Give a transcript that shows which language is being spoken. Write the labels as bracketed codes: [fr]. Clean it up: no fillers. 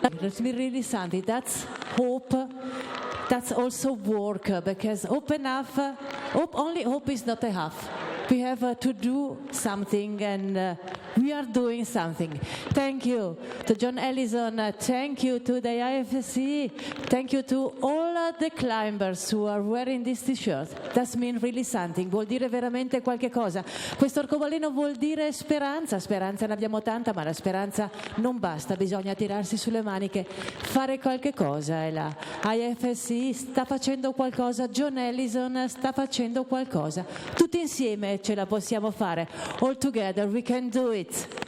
[en] That means really something. That's hope. That's also work, because hope enough, only hope is not enough. We have to do something, and we are doing something. Thank you to John Ellison, thank you to the IFSC, thank you to all the climbers who are wearing this t-shirt. That means really something, [it] vuol dire veramente qualche cosa. Questo arcobaleno vuol dire speranza, speranza ne abbiamo tanta, ma la speranza non basta, bisogna tirarsi sulle maniche, fare qualche cosa, e la IFSC sta facendo qualcosa, John Ellison sta facendo qualcosa, tutti insieme ce la possiamo fare. [en] All together we can do it.